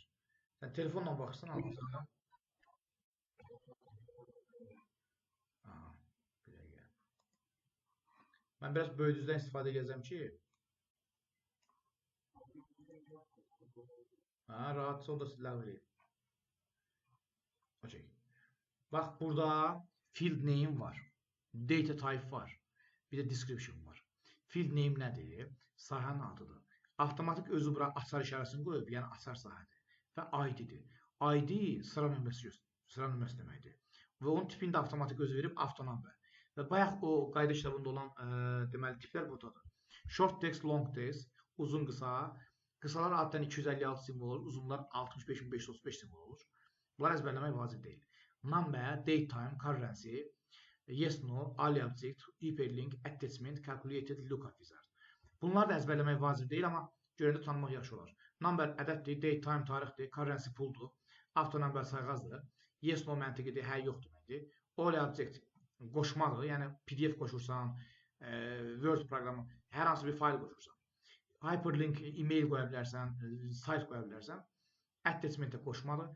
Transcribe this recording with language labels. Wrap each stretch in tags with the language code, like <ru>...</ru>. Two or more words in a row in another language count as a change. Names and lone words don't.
<az>Sən telefonla baxırsan, anlasın. Mən biraz böyüdücüdən istifadə edəcəm ki, rahatça o da ləğv edeyim. Bax, burada</az> <en>field name</en> <az>var,</az> <en>data type</en> <az>var, bir də description var. Field name nədir? Sahənin adıdır. Avtomatik özü bura açar işarəsini qoyub, yəni açar sahədir. Və ID-dir. ID sıra nömrəsi deməkdir. Və onun tipini də avtomatik özü verib avtonumber. Və bayaq o qayda kitabında olan deməli tiplər buradadır.</az> <en>Short text, long text,</en> <az>uzun qısa. Qısalar addan 256 simvol olur, uzunlar 65535 simvol olur. Bunlar əzbərləmək vacib deyil.</az> <en>Number, date time, currency, yes, no, ali object, hyperlink, attachment, calculated, lookup wizard.</en> <az>Bunlar da əzbərləmək vacib deyil, amma görəndə tanımaq yaxşı olar. Number ədəddir,</az> <en>date time</en> <az>tarixdir, currency puldur, avtonumber sayğazdır,</az> <en>yes, no</en> <az>məntiqidir, hə, yox deməkdir.</az> <en>All object</en> <az>qoşmadır, yəni PDF qoşursan, Word proqramı, hər hansı bir fayl qoşursan. Hyperlink, e-mail qoya bilərsən, sayt qoya bilərsən. Attachment-ə qoşmadır.</az>